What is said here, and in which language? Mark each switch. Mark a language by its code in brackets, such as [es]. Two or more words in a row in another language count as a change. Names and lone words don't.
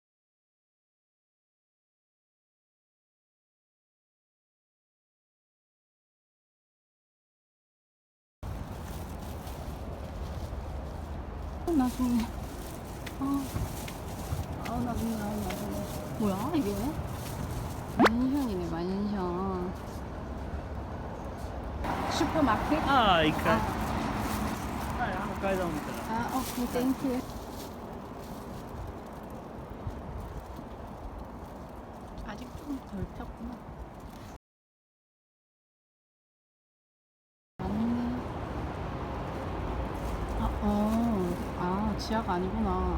[ko] 나중에. 나중에. 뭐야 이게? 만션이네 만션. 슈퍼마켓? [ja] ああ、一回。はい、階段を見たら。 [ko] 아, [en] okay, thank you. [ko] 아직 좀 덜 폈구나. 맞네. 지하가 아니구나.